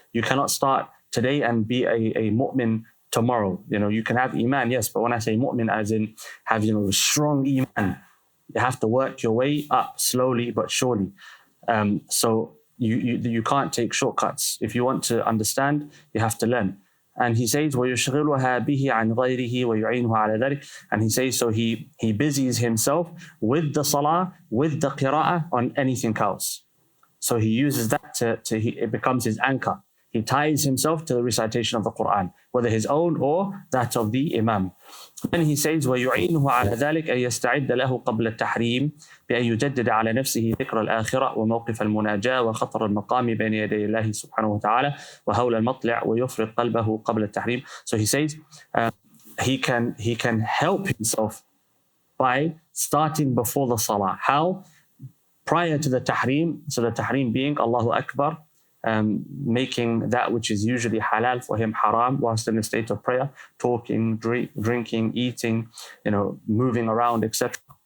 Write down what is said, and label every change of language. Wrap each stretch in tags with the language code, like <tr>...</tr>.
<en>You cannot start today and be a mu'min tomorrow. You can have iman, yes, but when I say mu'min, as in have strong iman, you have to work your way up slowly but surely. So you can't take shortcuts. If you want to understand, you have to learn. And he says,</en> <ar>وَيُشْغِلُهَا بِهِ عَنْ غَيْرِهِ وَيُعِينُهُ عَلَى ذَلِكَ.</ar> <en>And he says, so he busies himself with the salah, with the qira'ah on anything else. So he uses that it becomes his anchor. He ties himself to the recitation of the Quran, whether his own or that of the Imam. Then he says,</en> <ar>وَيُعِينُهُ عَلَى ذَلِكَ أَن يَسْتَعِدَّ لَهُ قَبْلَ التَّحْرِيمِ بأن يجدد على نفسه ذكر الآخرة وموقف المناجاة وخطر المقام بين يدي الله سبحانه وتعالى وهول المطلع ويفرق قلبه قبل التحريم.</ar> <en>So he says he can help himself by starting before the salah. How? Prior to the tahrim. So the tahrim being Allahu Akbar, making that which is usually halal for him haram whilst in a state of prayer, talking, drinking, eating, moving around, etc.</en>